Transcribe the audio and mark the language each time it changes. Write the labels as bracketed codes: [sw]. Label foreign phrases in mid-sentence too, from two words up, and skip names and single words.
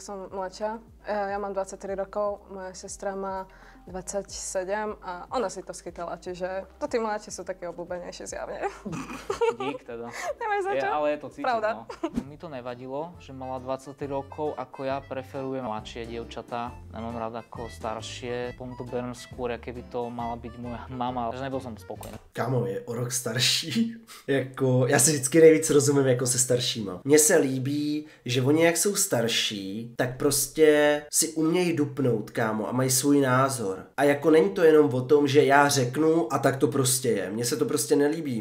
[sk] Ja som mladšia, ja mám 23 rokov, moja sestra má 27 a ona si to schytala, čiže to tí mladší sú také obľúbenejšie zjavne. Dík teda. Nemáš za čo? Ale je to cítiť, Pravda. no. Mi to nevadilo, že mala 23 rokov, ako ja preferujem mladšie dievčatá. Nemám rád ako staršie. Potom to beriem skôr, keby to mala byť moja mama, že nebol som spokojný. [cs] Kámo, je o rok starší. Jako, já si vždycky nejvíc rozumím jako se staršíma. Mně se líbí, že oni jak jsou starší, tak prostě si umějí dupnout, kámo, a mají svůj názor. A jako není to jenom o tom, že já řeknu a tak to prostě je. Mně se to prostě nelíbí.